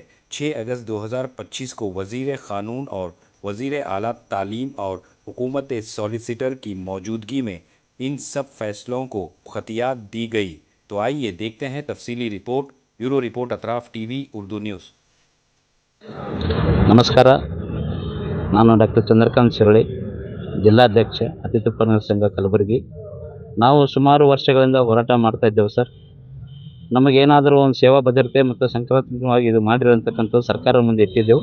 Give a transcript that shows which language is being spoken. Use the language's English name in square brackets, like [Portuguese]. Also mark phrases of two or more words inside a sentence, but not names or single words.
[Urdu] 6 اگست 2025 کو وزیر قانون اور وزیر اعلیٰ تعلیم اور حکومت سالیسیٹر کی موجودگی میں ان سب فیصلوں کو ختیات دی گئی. تو آئیے دیکھتے ہیں تفصیلی رپورٹ۔ بیورو رپورٹ اطراف TV اردو نیوز. [Kannada] ನಮಸ್ಕಾರ, ನಾನು ಡಾಕ್ಟರ್ ಚಂದ್ರಕಾಂತ್ ಶಿರಳಿ, ಜಿಲ್ಲಾಧ್ಯಕ್ಷ ಅತಿಥಿ ಉಪನ್ಯಾಸಕ ಸಂಘ ಕಲಬುರಗಿ. ನಾವು ಸುಮಾರು ವರ್ಷಗಳಿಂದ ಹೋರಾಟ ಮಾಡ್ತಾ ಇದ್ದೇವೆ ಸರ್. ನಮಗೇನಾದರೂ ಒಂದು ಸೇವಾ ಭದ್ರತೆ ಮತ್ತು ಸಂಕ್ರಾಂತಿಕವಾಗಿ ಇದು ಮಾಡಿರೋಂಥಕ್ಕಂಥದ್ದು ಸರ್ಕಾರ ಮುಂದೆ ಇಟ್ಟಿದ್ದೆವು.